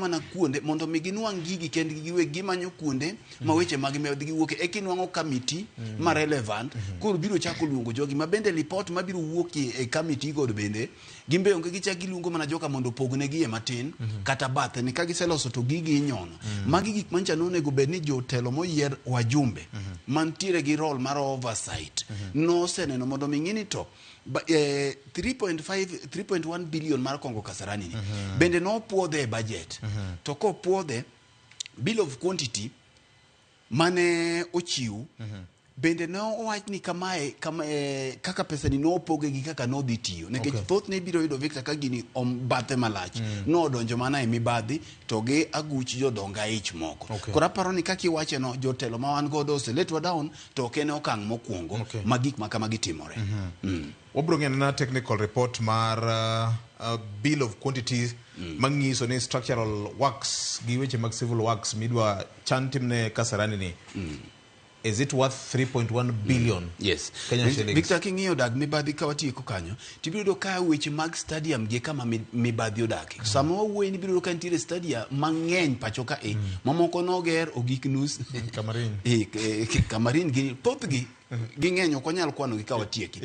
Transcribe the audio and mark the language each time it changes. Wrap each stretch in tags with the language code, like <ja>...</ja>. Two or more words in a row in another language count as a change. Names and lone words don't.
<luo>mana kuonde mondo mi ginuang' gigi kendgi giwegi gimanyo kuonde ma weche mag medhi giwuok e kinwang'o committee ma relevant koro biro chako luongo jogi ma bende report ma biro wuok e committee god bende gimbe onge gichak giluongo mana joka mondo pognegi e matin kata bathe ni ka giseloso to gigi inyono magi gik mancha nonego bed ni jotelo moyier wajumbe mantiere gi role mar oversight no seneno mondo ming'ini to 3.1 billion mar Kongo Kasarani bende no puodhe e budget to ko puodhe</luo> <en>bill of quantity</en> <luo>mane ochiw bende no owach ni kamae kaka pesa ni no poge gi kaka no dhi tiyo nekech thoth ne biro yudo Victor ka gini bathe malach no donjo mana e mibadhi to gi aguch jodonga ich moko koro aparo ni kaka iwache no jotelo ma wan godo oseletwa down to ok en okang' mokwongo ma gik ma kama gitimore. Wabro ng'eno na</luo> <en>technical report</en> <luo>mar</luo> <en>bill of quantities</en> <luo>mangiso ni</luo> <en>structural works</en> <luo>gi weche mag</luo> <en>civil works</en> <luo>midwa chan timne Kasarani ni</luo> <en>is it worth</en> <luo>3.1 billion?</luo> <en>Yes. Kenya shillings.</en> <luo>Victor Kingi odag mibadhi ka watieko kanyo. Tibiro do ka weche mag stadium gi kama mibadhi odake. Sama wawuoyi ni biro do ka ntiere stadium mang'eny pacho ka mamoko noger ogik nus. Kamarin. Kamarin gi thothgi ging'eny ok onyal kwano gi ka watieki.</luo>